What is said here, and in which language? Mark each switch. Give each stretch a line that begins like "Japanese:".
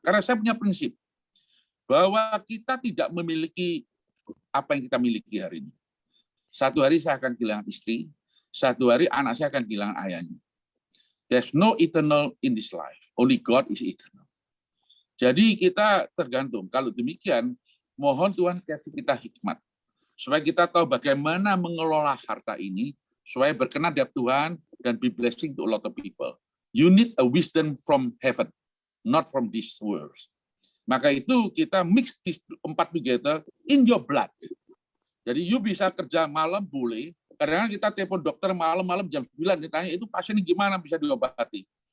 Indonesian: Karena saya punya prinsip bahwa kita tidak memiliki apa yang kita miliki hari ini. 1 hari saya akan kehilangan istri, 1 hari anak saya akan kehilangan ayahnya.
English: There's no eternal in this life. Only God is eternal.
Indonesian: Jadi kita tergantung. Kalau demikian, mohon Tuhan kasih kita hikmat. Supaya kita tahu bagaimana mengelola harta ini, supaya berkenan di Tuhan dan
English: be blessing to a lot of people. You need a wisdom from heaven, not from this world.
Indonesian: Maka itu kita
English: mix these 4 together in your blood.
Indonesian: Jadi you bisa kerja malam boleh. Kadang-kadang kita telepon dokter malam-malam jam 9 ditanya itu pasiennya gimana bisa diobati.